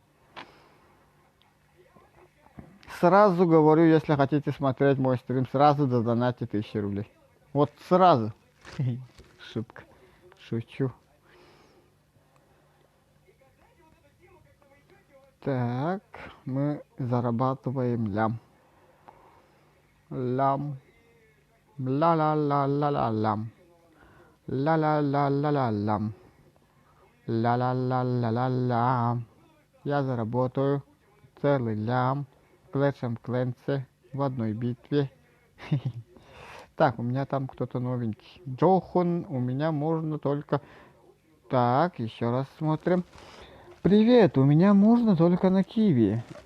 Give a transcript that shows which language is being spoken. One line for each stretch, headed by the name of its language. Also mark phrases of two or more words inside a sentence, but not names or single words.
Russian: Сразу говорю, если хотите смотреть мой стрим, сразу донатьте 1000 рублей. Вот сразу. Шутка. Шучу. Так, мы зарабатываем лям. Лям. Ла-ла-ла-ла-ла-лям. Ла-ла-ла-ла-ла-лям. Ла-ла-ла-ла-ла-лям. Я заработаю целый лям. Клэшем Клэнсе в одной битве. Так, у меня там кто-то новенький. Джохан, у меня можно только... Так, еще раз смотрим. Привет, у меня можно только на киви.